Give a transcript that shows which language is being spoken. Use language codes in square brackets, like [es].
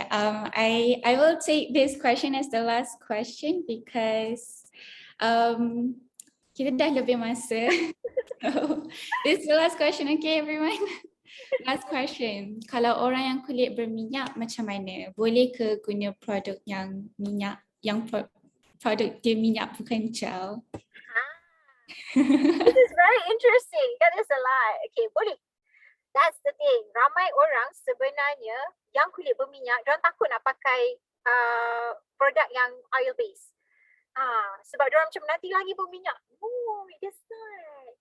[en] I will take this question as the last question because kita dah lebih masa. So, this is the last question, okay everyone? [ms] Last question. Kalau orang yang kulit berminyak macam mana? Boleh ke guna produk yang minyak, yang produk dia minyak bukan gel? [en] This is very interesting. [ms] That is a lie. Okay, boleh. That's the thing. Ramai orang sebenarnya yang kulit berminyak, diorang takut nak pakai produk yang oil based. Sebab diorang macam nanti lagi berminyak. No, it is not.